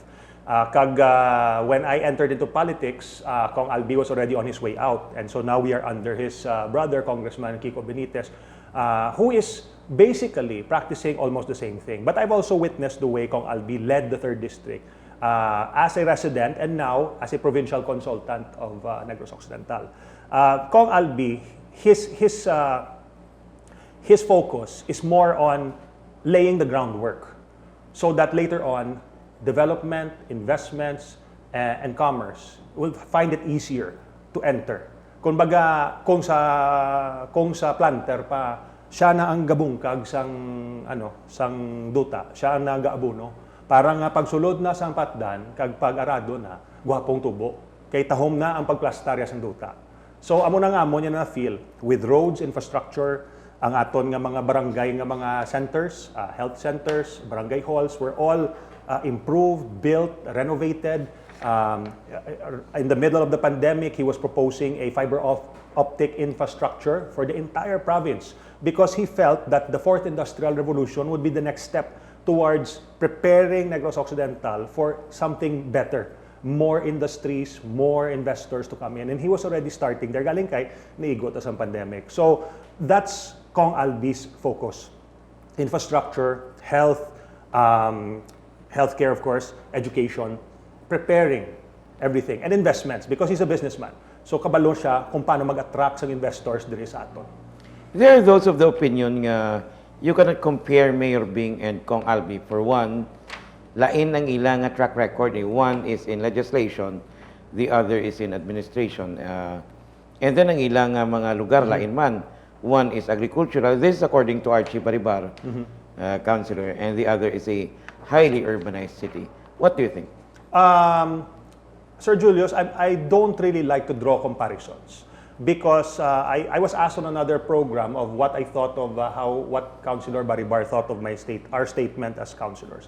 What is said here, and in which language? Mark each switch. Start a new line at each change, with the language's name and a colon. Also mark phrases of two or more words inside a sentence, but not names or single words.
English: When I entered into politics, Kong Albee was already on his way out. And so now we are under his brother, Congressman Kiko Benitez, who is basically practicing almost the same thing. But I've also witnessed the way Kong Albee led the 3rd District as a resident and now as a provincial consultant of Negros Occidental. Kong Albee, his focus is more on laying the groundwork, so that later on, development, investments, and commerce will find it easier to enter.
Hiligaynon: Kung sa planter pa, siya na ang gabungkag sang duta, siya ang nagaabuno. Para nga pagsulod na sang patdan, kag pag-arado na, guwapong tubo, kay tahom na ang pagplastarya sang duta. So amo na nga mo niya na
English: feel with roads, infrastructure,
Hiligaynon: ang aton nga mga barangay nga mga
English: centers, health centers, barangay halls were all improved, built, renovated. In the middle of the pandemic, he was proposing a fiber optic infrastructure for the entire province because he felt that the 4th Industrial Revolution would be the next step towards preparing Negros Occidental for something better. More industries, more investors to come in. And he was already starting there.
Hiligaynon: Galing kay naigot as ang pandemic.
English: So that's Kong Albee's focus. Infrastructure, health, healthcare, of course, education, preparing everything, and investments, because he's a businessman.
Hiligaynon: So kabalo siya kung paano mag-attract sa investors diri sa aton.
English: There are those of the opinion nga you cannot compare Mayor Bing and Cong Albee. For one,
Hiligaynon: lain ang ilang nga track record.
English: One is in legislation, the other is in administration.
Hiligaynon: And then ang ilang nga mga lugar, lain man.
English: One is agricultural. This is according to Archie Baribar, councilor. And the other is a highly urbanized city. What do you think? Sir Julius, I don't really like to draw comparisons because I was asked on another program of what I thought of what Councilor Baribar thought of our statement as councilors.